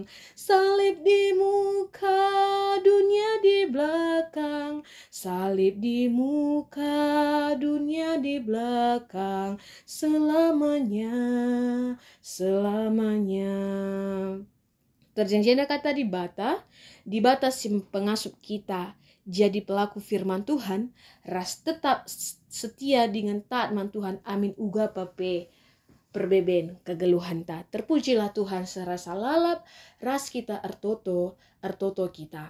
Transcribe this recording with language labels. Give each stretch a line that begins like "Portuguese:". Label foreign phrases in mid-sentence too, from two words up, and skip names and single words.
Indonesian: Salib di muka, dunia di belakang. Salib di muka, dunia di belakang. Selamanya, selamanya.
Batak Karo: Terjanjinya kata di bata si pengasup kita
Indonesian: jadi pelaku firman Tuhan,
Batak Karo: ras tetap setia
Indonesian: dengan taat
Batak Karo: man Tuhan. Amin uga pape perbeben kegeluhan ta.
Indonesian: Terpujilah Tuhan
Batak Karo: serasa lalap ras kita ertoto kita.